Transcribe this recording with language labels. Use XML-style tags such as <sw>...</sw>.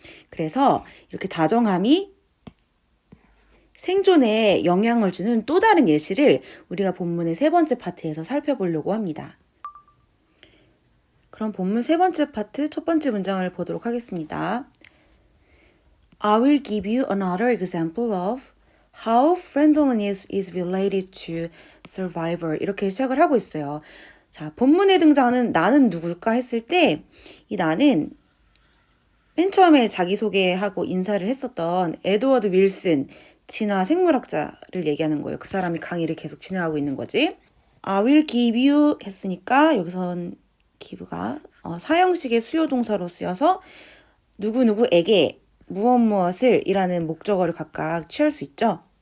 <ko>그래서 이렇게 다정함이 생존에 영향을 주는 또 다른 예시를 우리가 본문의 세 번째 파트에서 살펴보려고 합니다. 그럼 본문 세 번째 파트 첫 번째 문장을 보도록 하겠습니다.</ko> <en>I will give you another example of how friendliness is related to survival.</en> <ko>이렇게 시작을 하고 있어요. 자, 본문에 등장하는 나는 누굴까 했을 때 이 나는 맨 처음에 자기소개하고 인사를 했었던 에드워드 윌슨 진화 생물학자를 얘기하는 거예요. 그 사람이 강의를 계속 진행하고 있는 거지.</ko> <en>I will give you</en> <ko>했으니까 여기선 give가 사형식의 수요동사로 쓰여서 누구누구에게 무엇무엇을 이라는 목적어를 각각 취할 수 있죠.</ko>